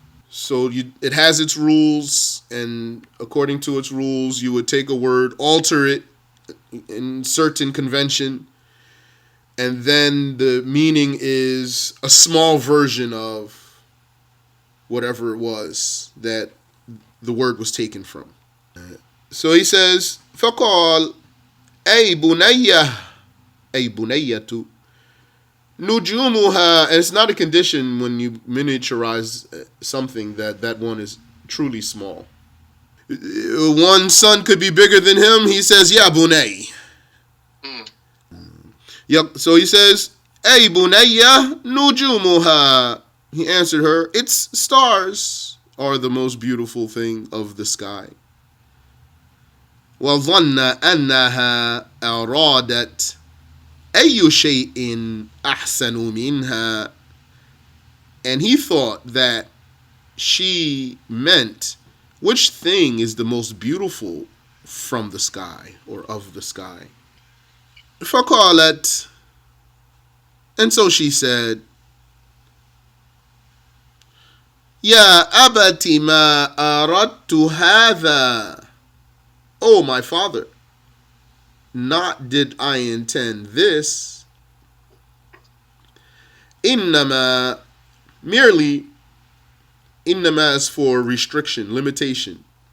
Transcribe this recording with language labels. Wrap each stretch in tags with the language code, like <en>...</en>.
<en>So it has its rules, and according to its rules, you would take a word, alter it in certain convention, and then the meaning is a small version of whatever it was that the word was taken from. So he says,</en> <ar>فقال أي بنية أي بنية نجومها.</ar> <en>And it's not a condition when you miniaturize something that that one is truly small. One son could be bigger than him. He says, "Ya bunay." Mm. Yep. So he says, "Hey bunayya nujumuha." He answered her, "Its stars are the most beautiful thing of the sky."</en> <ar>وظن أنها أرادت أي شيء أحسن منها.</ar> <en>And he thought that she meant which thing is the most beautiful from the sky or of the sky.</en> <ar>فقالت,</ar> <en>and so she said,</en> <ar>يا أبت ما أردت هذا.</ar> <en>Oh, my father, not did I intend this. إنما, merely, إنما is for restriction, limitation.</en>